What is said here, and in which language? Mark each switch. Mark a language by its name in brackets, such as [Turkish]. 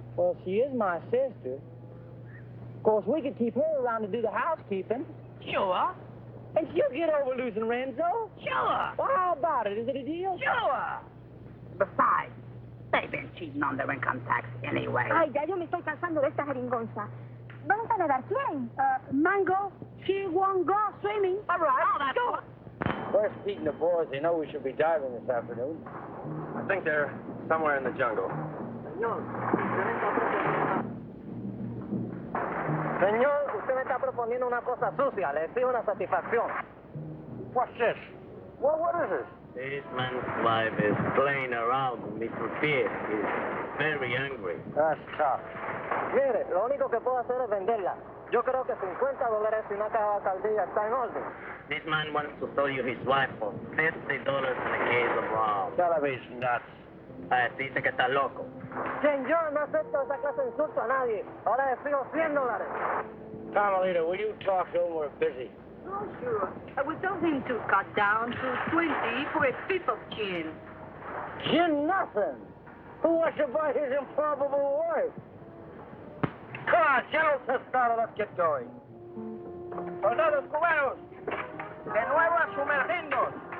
[English] Well, she is my sister. Of course, we could keep her around to do the housekeeping. Sure. And she'll get over losing Renzo. Sure. Well, how about it? Is it a deal? Sure. Besides, they've been cheating on their income tax anyway. [Spanish] Ay, ya yo me estoy cansando de esta jeringonza. ¿Vamos a nadar quién? [English] Mango, she won't go swimming. All right. Oh, that's Sure. Where's Pete and the boys? They know we should be diving this afternoon. I think they're somewhere in the jungle. [Spanish] Señor, usted me está proponiendo una cosa sucia. Le exijo una satisfacción. [English] What's this? What is this? This man's wife is playing around with me for fear. He's very angry. That's tough. [Spanish] Mire, lo único que puedo hacer es venderla. Yo creo que $50 y una caja de alcaldía está en orden. [English] This man wants to sell you his wife for $50 in a case of rum. Television nuts. [Spanish] Dice que está loco. Señor, no acepto esa clase de insulto a nadie. Ahora le exijo $100. [English] Carmelita, will you talk to him? We're busy. Oh, sure. I was told him to cut down to 20 for a fifth of gin. Gin nothing. Who wants to buy his improbable wife? Come on, General Testado, let's get going. [Spanish] Soldados cubanos, de nuevo a sumergirnos.